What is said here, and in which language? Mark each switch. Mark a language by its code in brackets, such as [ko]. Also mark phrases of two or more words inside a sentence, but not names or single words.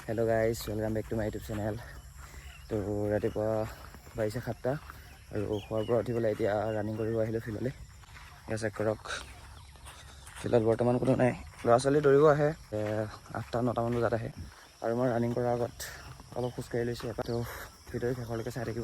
[en] hello guys, welcome back to my YouTube channel. [as] तो रातिपुৱা বাজিছে 7টা আৰু খোৱাৰ পৰা উঠি পেলাই এতিয়া ৰানিং কৰিব আহিলোঁ ফিল্ডলৈ। এয়া চেক কৰক, ফিল্ডত বৰ্তমান কোনো নাই। ল'ৰা ছোৱালী দৌৰিব আহে 8টা-9টামান বজাত আহে আৰু মই ৰানিং কৰাৰ আগত অলপ খোজকাঢ়ি লৈছোঁ। তো ভিডিঅ'ৰ শেষলৈকে চাই থাকিব।